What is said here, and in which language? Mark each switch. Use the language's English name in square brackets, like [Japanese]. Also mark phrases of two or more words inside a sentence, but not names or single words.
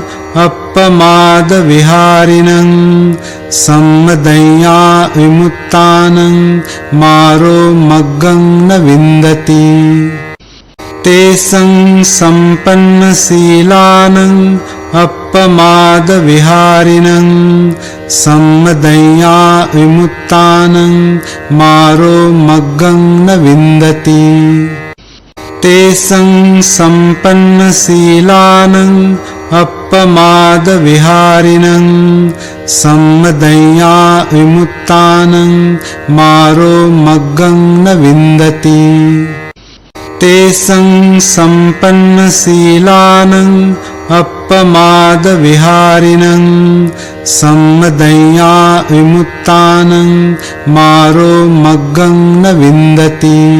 [Pali] අප්පමාදවිහාරිණං සම්මදඤ්ඤා විමුක්තානං මාරෝ මග්ගං න වින්දති තේසං සම්පන්න සීලානං අප්පමාදවිහාරිණං अपमादविहारिणं सम्मदञ्ञा विमुत्तानं मारो मग्गं न विन्दति तेषां सम्पन्नशीलानां अपमादविहारिणं सम्मदञ्ञा विमुत्तानं मारो मग्गं न विन्दति तेषां सम्पन्नशीलानां अपमादविहारिणं सम्मदञ्ञा विमुत्तानं मारो मग्गं न विन्दति